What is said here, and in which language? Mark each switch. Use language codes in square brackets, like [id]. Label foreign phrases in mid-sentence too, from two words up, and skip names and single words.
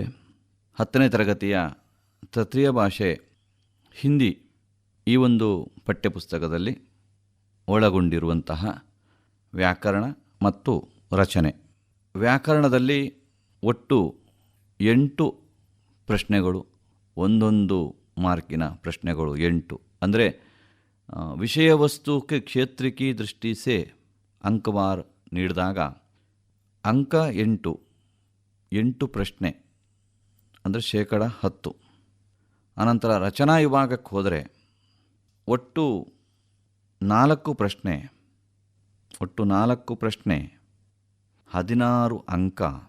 [kn] 10ನೇ ತರಗತಿಯ ತೃತೀಯ ಭಾಷೆ ಹಿಂದಿ ಈ ಒಂದು ಪಠ್ಯಪುಸ್ತಕದಲ್ಲಿ ಒಳಗೊಂಡಿರುವಂತಹ ವ್ಯಾಕರಣ ಮತ್ತು ರಚನೆ. ವ್ಯಾಕರಣದಲ್ಲಿ ಒಟ್ಟು 8 ಪ್ರಶ್ನೆಗಳು, ಒಂದೊಂದು ಮಾರ್ಕಿನ ಪ್ರಶ್ನೆಗಳು 8. ಅಂದರೆ ವಿಷಯ ವಸ್ತು [hi] के क्षेत्र की दृष्टि से अंकवार [kn] ನೀಡಿದಾಗ ಅಂಕ 8 ಪ್ರಶ್ನೆ ಅಂದರೆ 10%. ಅನಂತರ ರಚನಾ ವಿಭಾಗಕ್ಕೆ ಹೋದರೆ ಒಟ್ಟು 4 ಪ್ರಶ್ನೆ 16 ಅಂಕ.